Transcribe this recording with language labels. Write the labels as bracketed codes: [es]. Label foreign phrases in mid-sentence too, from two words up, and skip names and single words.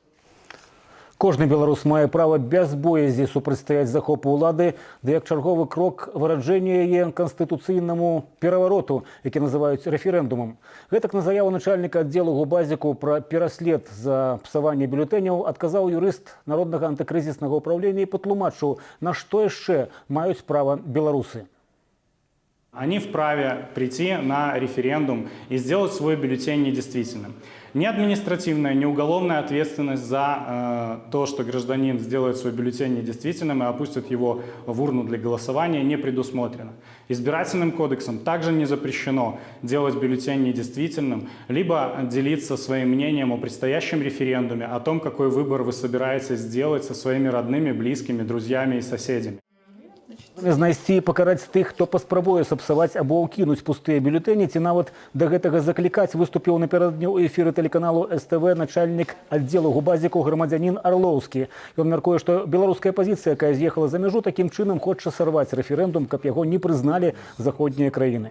[be] Кожны беларус мае права без боязі супрацьстаяць захопу ўлады, ды як чарговы крок выраджэння яе канстытуцыйнаму перавароту, які называюць рэферэндумам. Гэтак на заяву начальніка аддзелу Губазіку пра пераслед за псаванне бюлетэняў адказаў юрыст Народнага антыкрызіснага ўпраўлення і патлумачыў, на што яшчэ маюць права беларусы. [ru] Они вправе прийти на референдум и сделать свой бюллетень недействительным. Ни административная, ни уголовная ответственность за то, что гражданин сделает свой бюллетень недействительным и опустит его в урну для голосования, не предусмотрена. Избирательным кодексом также не запрещено делать бюллетень недействительным, либо делиться своим мнением о предстоящем референдуме, о том, какой выбор вы собираетесь сделать со своими родными, близкими, друзьями и соседями. [be] Знайсці і пакараць тых, хто паспрабуе сапсаваць або ўкінуць пустыя бюлетэні, ці нават да гэтага заклікаць, выступіў напярэдадні ў эфіры тэлеканалу СТВ начальнік аддзелу Губазіку грамадзянін Арлоўскі. Ён мяркуе, што беларуская пазіцыя, якая з'ехала за мяжу, такім чынам хоча сарваць рэферэндум, каб яго не прызналі заходнія краіны.